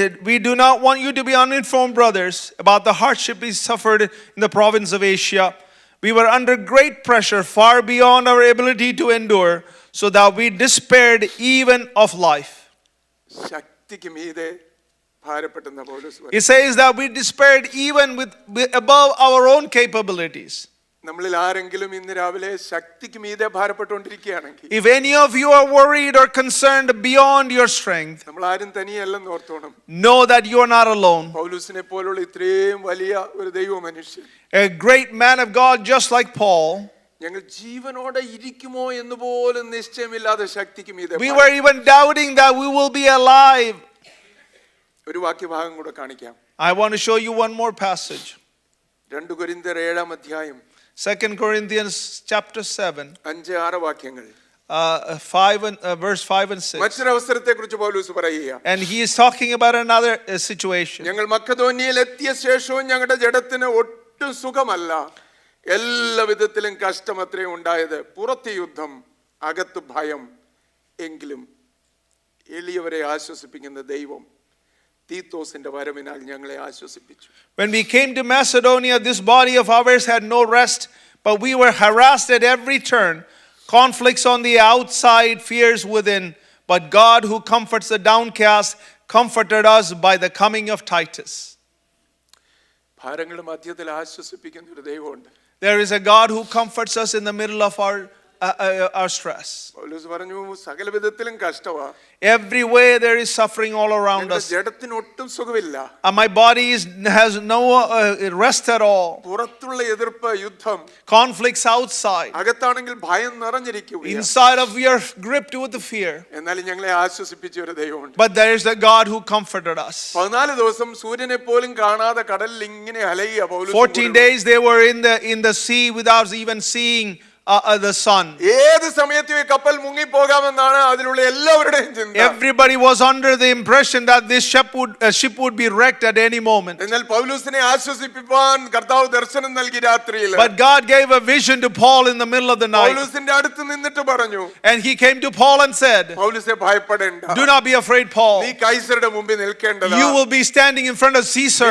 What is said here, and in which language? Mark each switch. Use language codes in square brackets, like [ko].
[en] We do not want you to be uninformed, brothers, about the hardship we suffered in the province of Asia. We were under great pressure, far beyond our ability to endure, so that we despaired even of life. [ml] ശക്തിക്ക് മീതെ ഭാരപ്പെട്ടെന്ന പൗലോസ് പറയുന്നു. [en] It says that we despaired even above our own capabilities. [ml] നമ്മളിൽ ആരെങ്കിലും ഇന്ന് രാവിലെ ശക്തിക്ക് മീതെ ഭാരപ്പെട്ടുകൊണ്ടിരിക്കുകയാണെങ്കിൽ, [en] If any of you are worried or concerned beyond your strength, [ml] നമ്മൾ ആരും തനിയല്ലെന്ന് ഓർത്തോണം. [en] know that you are not alone. [ml] പൗലൂസിനെ പോലുള്ള ഇത്രയും വലിയ ഒരു ദൈവ മനുഷ്യൻ, [en] A great man of God just like Paul, [ml] ഞങ്ങൾ ജീവനോടെ ഇരിക്കുമോ എന്ന് പോലും നിശ്ചയമില്ലാതെ ശക്തിക്ക് മീതെ. [en] we were even doubting that we will be alive. [ml] ഒരു വാക്യഭാഗം കൂടെ കാണിക്കാം. [en] I want to show you one more passage. [ml] 2 കൊരിന്ത്യർ 7-ാം അധ്യായം [en] 2 Corinthians chapter 7, [ml] 5-6 വാക്യങ്ങൾ. [en] 5 and verse 5 and 6. [ml] മറ്റൊരവസരത്തെ കുറിച്ച് പൗലോസ് പറയുക, [en] And he is talking about another situation. [ml] ഞങ്ങൾ മക്കദോന്യയിൽ എത്തിയ ശേഷവും ഞങ്ങളുടെ ജഡത്തിന് ഒട്ടും സുഖമല്ല, എല്ലാ വിധത്തിലും കഷ്ടം അത്രയും ഉണ്ടായത്. പുറത്ത് യുദ്ധം, അകത്ത് ഭയം, എങ്കിലും എളിയവരെ ആശ്വസിപ്പിക്കുന്ന ദൈവം തീത്തോസിന്റെ വരവിനാൽ ഞങ്ങളെ ആശ്വസിപ്പിച്ചു. [en] When we came to Macedonia, this body of ours had no rest, but we were harassed at every turn. Conflicts on the outside, fears within. But God, who comforts the downcast, comforted us by the coming of Titus. [ml] ഭാരങ്ങളുടെ മധ്യത്തിൽ ആശ്വസിപ്പിക്കുന്ന ഒരു ദൈവമുണ്ട്. [en] There is a God who comforts us in the middle of our stress. [ml] പൗലോസ് പറഞ്ഞു, സകല വിധത്തിലും കഷ്ടമാ. [en] Every way there is suffering all around us. [ml] ജഡത്തിന് ഒട്ടും സുഖമില്ല. [en] My body has no rest at all. [ml] പുറത്തുള്ള എതിർപ്പ്, യുദ്ധം, [en] Conflicts outside. [ml] അകത്താണെങ്കിൽ ഭയം നിറഞ്ഞിരിക്കുകയാണ്. [en] Inside of we are gripped with the fear. [ml] എന്നാലും ഞങ്ങളെ ആശ്വസിപ്പിച്ച ഒരു ദൈവമുണ്ട്. [en] But there is a God who comforted us. [ml] 14 ദിവസം സൂര്യനെ പോലും കാണാതെ കടലിൽ ഇങ്ങനെ അലയുക പൗലോസ്. [en] 14 days they were in the sea without even seeing the sun. [ml] ഏത് സമയത്തും ഈ കപ്പൽ മുങ്ങിപ്പോകാമെന്നാണ് അതിലുള്ള എല്ലാവരുടെയും ചിന്ത. [en] Everybody was under the impression that this ship would be wrecked at any moment. [ml] എന്നാൽ പൗലോസിനെ ആശ്വസിപ്പിക്കാൻ കർത്താവ് ദർശനം നൽകി രാത്രിയിൽ. [en] But God gave a vision to Paul in the middle of the night. [ml] പൗലോസിന്റെ അടുത്ത് നിന്നിട്ട് പറഞ്ഞു, [en] And he came to Paul and said, [ml] പൗലോസേ ഭയപ്പെടേണ്ട. [en] Do not be afraid, Paul. [ml] നീ കൈസരുടെ മുമ്പിൽ നിൽക്കേണ്ടതാ. [en] You will be standing in front of Caesar.